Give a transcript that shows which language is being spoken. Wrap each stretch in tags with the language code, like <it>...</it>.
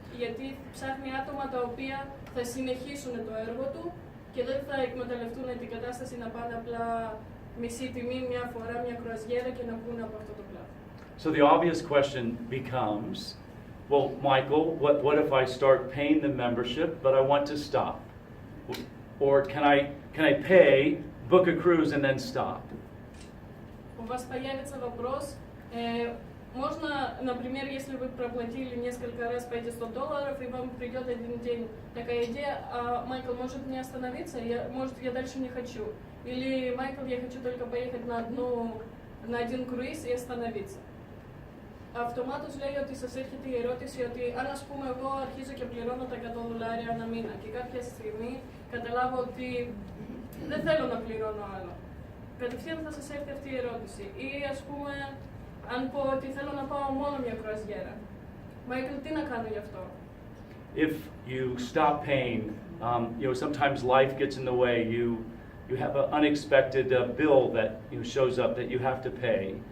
<el>Γιατί ψάχνει άτομα τα οποία θα συνεχίσουν το έργο του και δεν θα εκμεταλλευτούν την κατάσταση να πάνε απλά μισή τιμή μια φορά μια κρουαζιέρα και να βγουν από αυτό το πλάτο.</el> <en>So the obvious question becomes, well, Michael, what if I start paying the membership, but I want to stop? Or can I pay, book a cruise, and then stop?</en> <ru>У вас появится вопрос, можно, например, если вы проплатили несколько раз по эти $100, и вам придет один день такая идея, а Майкл, может мне остановиться, может я дальше не хочу, или Майкл, я хочу только поехать на один круиз и остановиться.</ru> <el>Αυτομάτως λέει ότι σας έρχεται η ερώτηση ότι αν ας πούμε εγώ αρχίζω και πληρώνω τα $100 ανά μήνα και κάποια στιγμή καταλάβω ότι δεν θέλω να πληρώνω άλλο. Κατευθείαν θα σας έρθει αυτή η ερώτηση. Ή ας πούμε αν πω ότι θέλω να πάω μόνο μια κρουαζιέρα. Μάικλ, τι να κάνω γι' αυτό?</el> <en>If you stop paying, sometimes life gets in the way. You have an unexpected bill that shows up that you have to pay.</en>